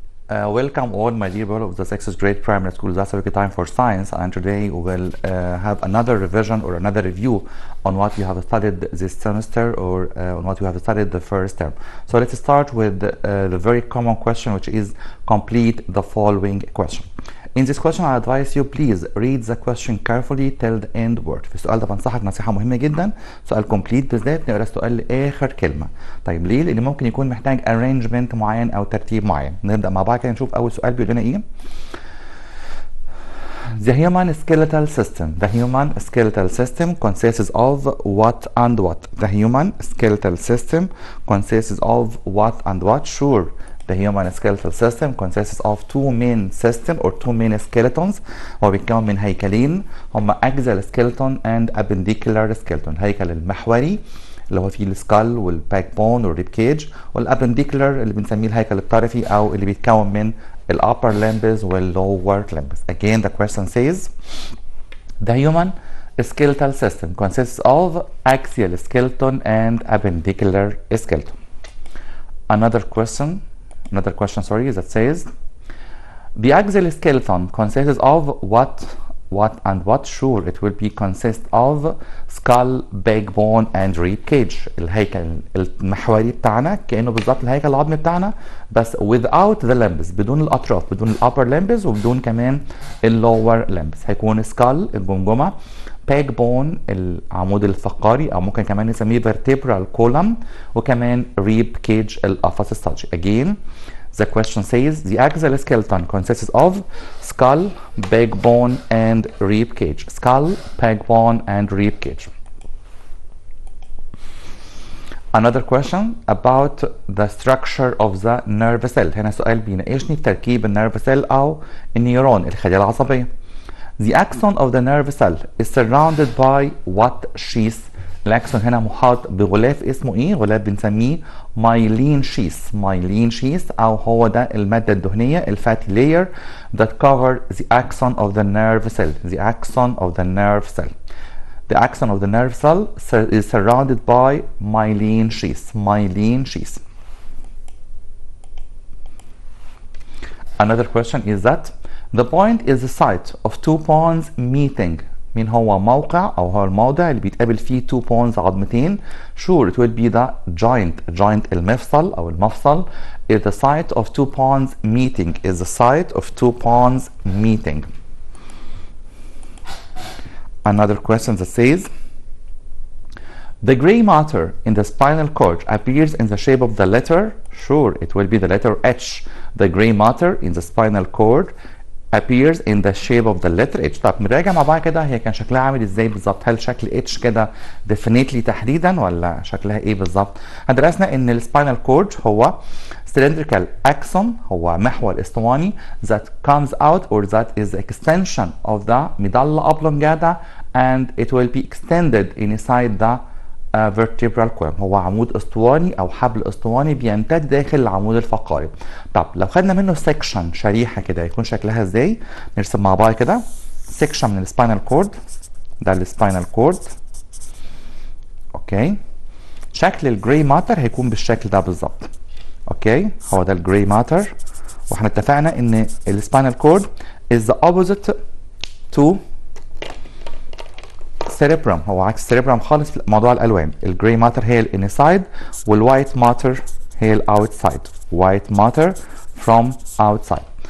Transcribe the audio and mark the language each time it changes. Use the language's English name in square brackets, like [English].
[English] Welcome all my dear people of the 6th grade primary school. That's a time for science, and today we will have another revision or another review on what you have studied this semester or on what you have studied the first term. So let's start with the very common question, which is complete the following question. In this question I advise you please read the question carefully till the end word. [Arabic] في السؤال ده بنصحك نصيحة مهمة جدا، سؤال كومبليت بالذات نقرا السؤال لآخر كلمة. طيب ليه؟ لأن ممكن يكون محتاج arrangement معين أو ترتيب معين. نبدأ مع بعض كده نشوف أول سؤال بيقول لنا إيه؟ [English] The human skeletal system. The human skeletal system consists of what and what? The human skeletal system consists of what and what? Sure. The human skeletal system consists of two main systems or two main skeletons. [Arabic] هو بيتكون من هيكلين هما [English] axial skeleton and appendicular skeleton. [Arabic] الهيكل المحوري اللي هو فيه السكال والباك بون والريب كيج، والابنديكولار اللي بنسميه الهيكل الطرفي او اللي بيتكون من الupper limbs والlower limbs. [English] Again the question says the human skeletal system consists of axial skeleton and appendicular skeleton. Another question that says the axial skeleton consists of what and what? Sure, it will be consist of skull, backbone and rib cage. [Arabic] الهيكل المحوري بتاعنا كأنه بالظبط الهيكل العظمي بتاعنا بس [English] without the limbs، [Arabic] بدون الأطراف، بدون upper limbs وبدون كمان lower limbs. هيكون skull الجمجمة، backbone العمود الفقري او ممكن كمان نسميه vertebral column، وكمان rib cage القفص الصدري. [English] Again the question says the axial skeleton consists of skull, backbone and rib cage. Skull, backbone and rib cage. Another question about the structure of the nerve cell. [Arabic] هنا سؤال بيناقشني في تركيب النيرف سيل او النيورون الخلية العصبية. [English] The axon of the nerve cell is surrounded by what sheath? [Arabic] الاكسون هنا محاط بغلاف اسمه ايه؟ غلاف بنسميه myelin sheath. [English] myelin sheath [Arabic] او هو ده المادة الدهنية الفاتي [English] layer that cover the axon of the nerve cell. The axon of the nerve cell. The axon of the nerve cell is surrounded by myelin sheath. myelin sheath. Another question is that the point is the site of two bones meeting. [Arabic] مين هو موقع او هو الموضع اللي بيتقابل فيه two bones عظمتين؟ [English] Sure, it will be the joint. joint [Arabic] المفصل او المفصل [English] is the site of two bones meeting. is the site of two bones meeting. Another question that says the gray matter in the spinal cord appears in the shape of the letter. Sure, it will be the letter H. The gray matter in the spinal cord appears in the shape of the letter H. [Arabic] طب نراجع مع بعض كده هي كان شكلها عامل ازاي بالظبط؟ هل شكل H كده definitely تحديدا ولا شكلها ايه بالظبط؟ درسنا ان السباينال كورد هو cylindrical axon، هو محور اسطواني [English] that comes out or that is the extension of the medulla oblongata and it will be extended inside the vertebral column. [Arabic] هو عمود اسطواني او حبل اسطواني بيمتد داخل العمود الفقري. طب لو خدنا منه سيكشن شريحه كده يكون شكلها ازاي؟ نرسم مع بعض كده سيكشن من السباينال كورد. ده السباينال كورد. اوكي، شكل الجراي ماتر هيكون بالشكل ده بالظبط. اوكي، هو ده الجراي ماتر، واحنا اتفقنا ان السباينال كورد [English] is the opposite to cerebrum. [Arabic] هو عكس السيربرم خالص في موضوع الالوان. الجراي ماتر هي الانسايد والوايت ماتر هي الاوتسايد. [English] White matter from outside.